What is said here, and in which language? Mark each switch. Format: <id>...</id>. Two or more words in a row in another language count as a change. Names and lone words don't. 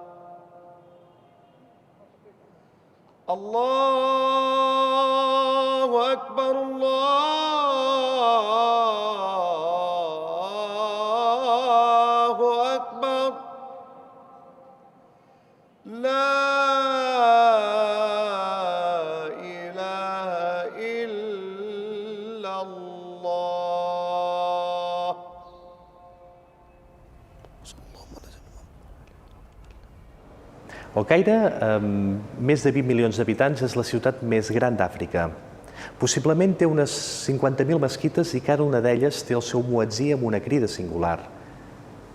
<ar>الله أكبر، الله أكبر. لا إله إلا الله.</ar> <ca>El Caire, amb més de 20 milions d'habitants, és la ciutat més gran d'Àfrica. Possiblement té unes 50.000 mesquites i cada una d'elles té el seu muetzí amb una crida singular.</ca>